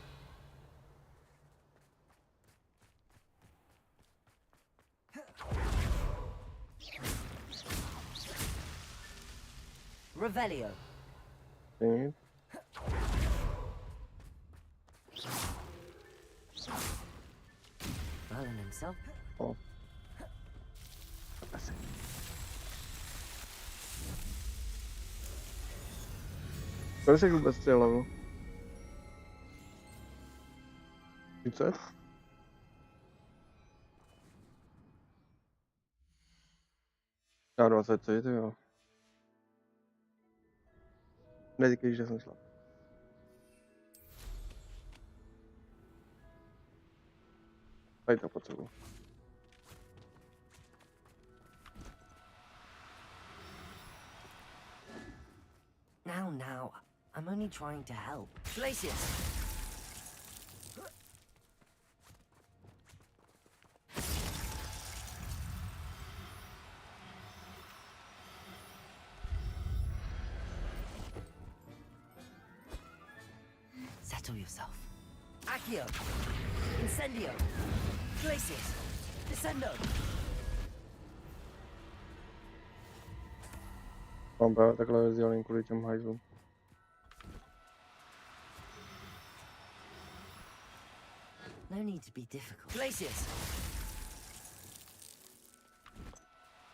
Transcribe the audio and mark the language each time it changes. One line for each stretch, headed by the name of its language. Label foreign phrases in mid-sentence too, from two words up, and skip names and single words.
Czech: Revelio. Nic.
English: Merlin himself.
Czech: O. Asi. Kolik jsi vůbec ty level? 30? Já 23, ty jo. Neříkej, že jsem slab. Tady to potřebuji.
English: Now, I'm only trying to help. Glacius! Settle yourself. Accio! Incendio! Glacius! Descendo!
Czech: Mám právě takhle vzdělaný kvůli těm hajzlům.
English: No need to be difficult. Glacius!